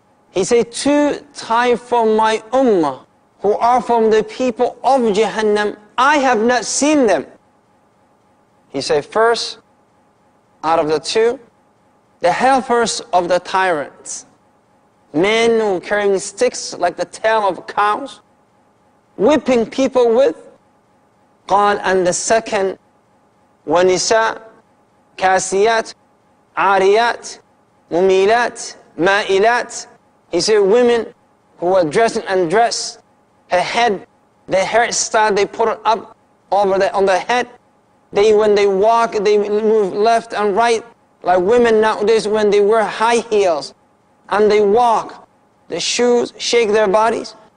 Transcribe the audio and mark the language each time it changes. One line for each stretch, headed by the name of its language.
English: He said, two types from my ummah who are from the people of Jahannam, I have not seen them. He said, first, out of the two, the helpers of the tyrants. Men who carrying sticks like the tail of cows, whipping people with.
Arabic: قال,
English: and the second,
Arabic: وَنِسَاء كَاسِيَاتِ عَارِيَاتِ مُمِيلَاتِ مَائِلَاتِ.
English: He said women who were dressed and undressed, her head, the hairstyle, they put it up over on the head. When they walk, they move left and right, like women nowadays when they wear high heels and they walk, the shoes shake their bodies.